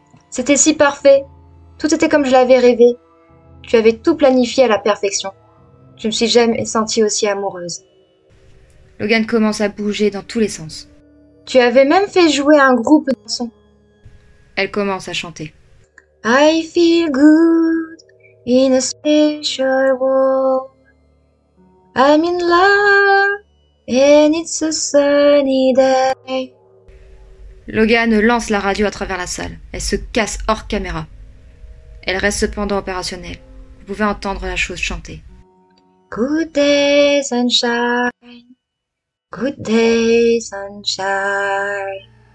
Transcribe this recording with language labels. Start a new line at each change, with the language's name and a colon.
French: C'était si parfait. Tout était comme je l'avais rêvé. Tu avais tout planifié à la perfection. Je me suis jamais sentie aussi amoureuse. Logan commence à bouger dans tous les sens. Tu avais même fait jouer un groupe de chansons. Elle commence à chanter.
English: I feel good in a special world. I'm in love and it's a sunny day.
French: Logan lance la radio à travers la salle. Elle se casse hors caméra. Elle reste cependant opérationnelle. Vous pouvez entendre la chose chanter.
English: Good day, sunshine. Good day, sunshine.